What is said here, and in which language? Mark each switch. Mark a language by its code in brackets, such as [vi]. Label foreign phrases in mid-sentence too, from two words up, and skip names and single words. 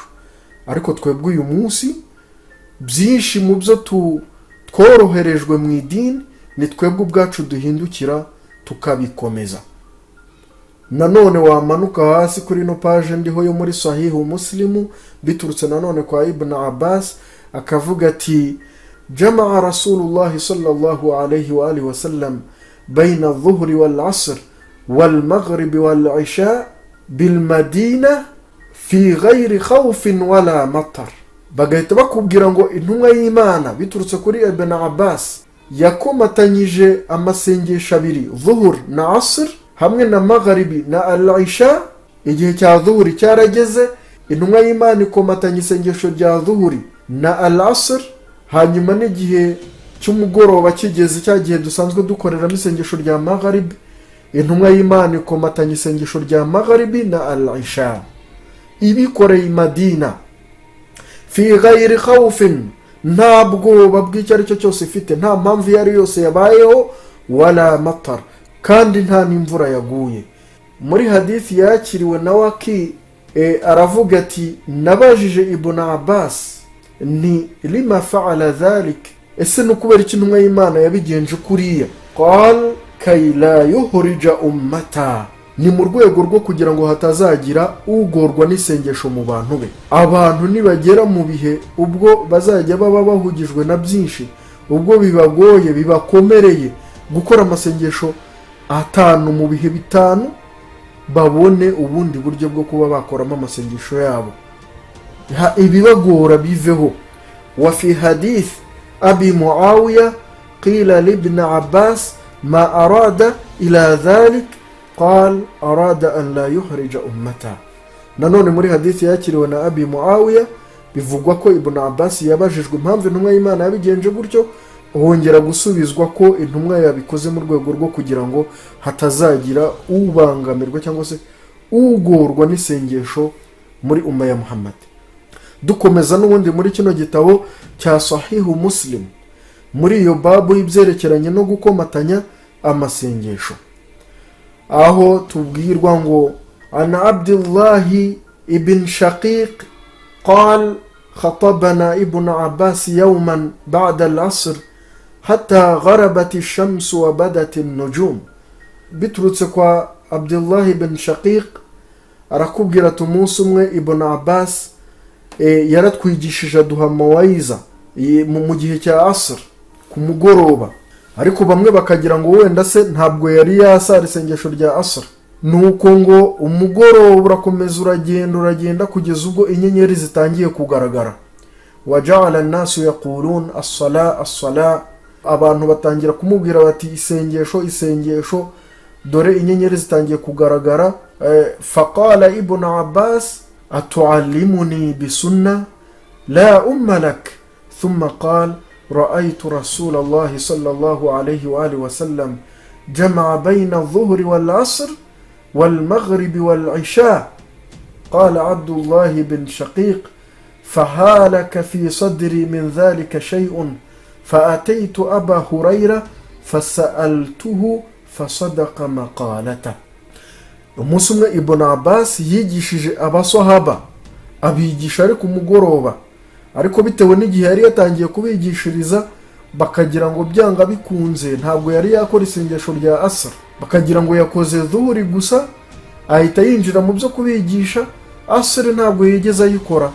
[rw] Ariko twebwe uyu munsi byinshi mu byo tworoherejwe mu idini ni twebwe ubwacu duhindukira tukabikomeza. Nanone wamanuka hasi kuri no page ndiho yo muri Sahihu Muslimu biturutse nanone kwa Ibn Abbas, akavuga ati [ar] جمع رسول الله صلى الله عليه وآله وسلم بين الظهر والعصر والمغرب والعشاء بالمدينة في غير خوف ولا مطر. [rw] Bagahita bakubwira ngo intumwa y'Imana biturutse kuri Ibn Abbas yakomatanyije amasengesho 2, dhuhur na asr hamwe na magharibi na al-isha. Igihe cya dhuhuri cyarageze, intumwa y'Imana ikomatanya isengesho rya dhuhuri na al-asr, hanyuma n'igihe cy'umugoroba kigeze, cya gihe dusanzwe dukoreramo isengesho rya magharibi, intumwa y'Imana ikomatanya isengesho rya magharibi na al-isha. Ibikoreye i Madina [ar] في غير خوف, [rw] ntabwo babw'icyo ari cyo cyose ifite, nta mpamvu yari yose yabayeho, [ar] ولا مطر, [rw] kandi nta n'imvura yaguye. Muri hadithi yakiriwe na Waki aravuga ati nabajije Ibn Abbas ni [ar] لم فعل ذلك, [rw] ese nukubera iki intumwa y'Imana yabigenje kuriya? [ar] قال كي لا يحرج أمته, [rw] ni mu rwego rwo kugira ngo hatazagira ugorwa n'isengesho mu bantu be. Abantu nibagera mu bihe ubwo bazajya baba bahugijwe na byinshi, ubwo bibagoye bibakomereye gukora amasengesho 5 mu bihe 5, babone ubundi buryo bwo kuba bakoramo amasengesho yabo, ibibagora biveho. [ar] وفي حديث أبي معاوية قيل لابن عباس ما أراد إلى ذلك قال أراد أن لا يحرج أمته. Nanone muri hadithi yakiriwe na Abi Muawiya bivugwa ko Ibn Abbas yabajijwe impamvu intumwa y'Imana yabigenje gutyo, hongera gusubizwa ko intumwa yabikoze mu rwego rwo kugira ngo hatazagira ubangamirwa cyangwa se ugorwa n'isengesho muri umma ya Muhammad. [rw] Dukomeza n'ubundi muri kino gitabo cya Sahihu Muslim muri iyo babu y'ibyerekeranye no gukomatanya amasengesho, aho tubwirwa ngo [ar] عن عبد الله بن شقيق قال خطبنا ابن عباس يوما بعد العصر حتى غربت الشمس وبدت النجوم. [rw] biturutse kwa Abdullah ibn Shaqiq arakubwira tumunsi umwe Ibn Abbas yaratwigishije duha mawaiza mu gihe cya asr ku mugoroba, ariko bamwe bakagira ngo wenda se ntabwo yari yasara isengesho rya asr. Nuko ngo umugoroba urakomeza uragenda kugeza ubwo inyenyeri zitangiye kugaragara. [ar] وجعل الناس يقولون الصلاة الصلاة, [rw] abantu batangira kumubwira bati isengesho, dore inyenyeri zitangiye kugaragara. [ar] فقال ابن عباس أتعلمني بالسنة لا أم لك ثم قال رأيت رسول الله صلى الله عليه وآله وسلم جمع بين الظهر والعصر والمغرب والعشاء. قال عبد الله بن شقيق فهالك في صدري من ذلك شيء فأتيت أبا هريرة فسألته فصدق مقالته. [rw] umunsi Ibn Abbas yigishije abasahaba, abigisha ari ku mugoroba, ariko bitewe n'igihe yari yatangiye kubigishiriza bakagira ngo byanga bikunze ntabwo yari yakora isengesho rya asr, bakagira ngo yakoze dhuhuri gusa ahita yinjira mu byo kubigisha, asr ntabwo yigeze ayikora.